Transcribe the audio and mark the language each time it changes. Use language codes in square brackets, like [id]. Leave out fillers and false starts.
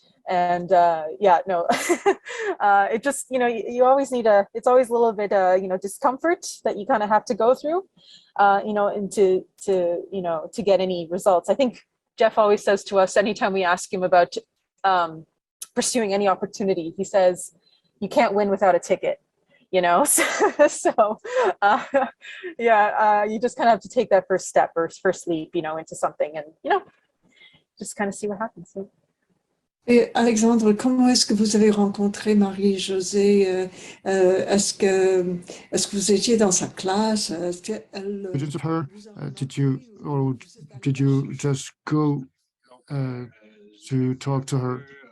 [en] And it just, you always need it's always a little bit, discomfort that you kind of have to go through, and to get any results. I think Jeff always says to us, anytime we ask him about pursuing any opportunity, he says, you can't win without a ticket, so you just kind of have to take that first step or first leap, into something, and, just kind of see what happens. So. [fr] Et Alexandre, comment est-ce que vous avez rencontré Marie-Josée? Est-ce que vous étiez dans sa classe? [en] Students of her, did you just go to talk to her?